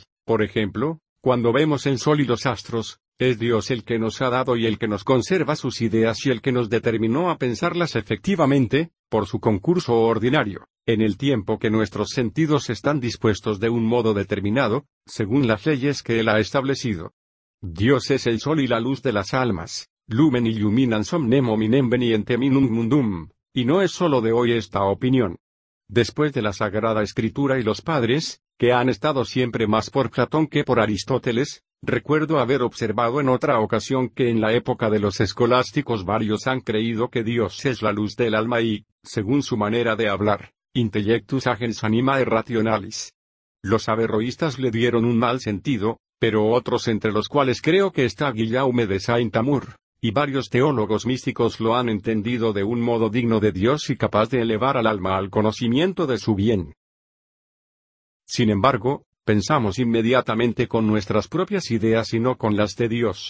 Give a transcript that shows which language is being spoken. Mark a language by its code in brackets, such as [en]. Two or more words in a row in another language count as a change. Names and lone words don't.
[es] Por ejemplo, cuando vemos el sol y los astros, es Dios el que nos ha dado y el que nos conserva sus ideas y el que nos determinó a pensarlas efectivamente, por su concurso ordinario, en el tiempo que nuestros sentidos están dispuestos de un modo determinado, según las leyes que Él ha establecido. Dios es el sol y la luz de las almas, [la] lumen illuminans omnem hominem veniente minum mundum, [es] y no es solo de hoy esta opinión. Después de la Sagrada Escritura y los padres, que han estado siempre más por Platón que por Aristóteles, recuerdo haber observado en otra ocasión que en la época de los escolásticos varios han creído que Dios es la luz del alma y, según su manera de hablar, [la] intellectus agens animae rationalis. [es] Los averroístas le dieron un mal sentido, pero otros entre los cuales creo que está Guillaume de Saint-Amour, y varios teólogos místicos lo han entendido de un modo digno de Dios y capaz de elevar al alma al conocimiento de su bien. Sin embargo, pensamos inmediatamente con nuestras propias ideas y no con las de Dios.